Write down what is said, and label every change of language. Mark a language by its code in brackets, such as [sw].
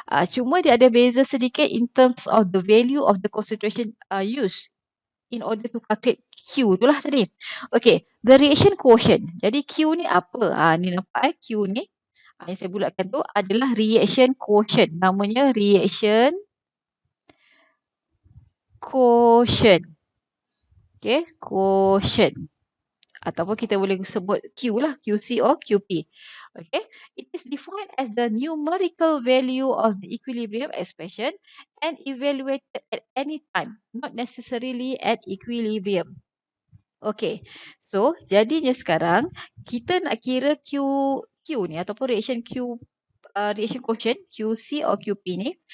[ms] Cuma dia ada beza sedikit [en] in terms of the value of the concentration used in order to calculate [ms] Q tu lah tadi. Okay, [en] the reaction quotient. [ms] Jadi Q ni apa? Ni nampak Q ni. Yang saya bulatkan tu adalah reaction quotient. Namanya reaction quotient. [en] Okay, quotient. [ms] Ataupun kita boleh sebut Q lah, QC or QP. [en] Okay, it is defined as the numerical value of the equilibrium expression and evaluated at any time, not necessarily at equilibrium. [ms] Okay, so jadinya sekarang kita nak kira Q ni ataupun reaction quotient QC or QP ni.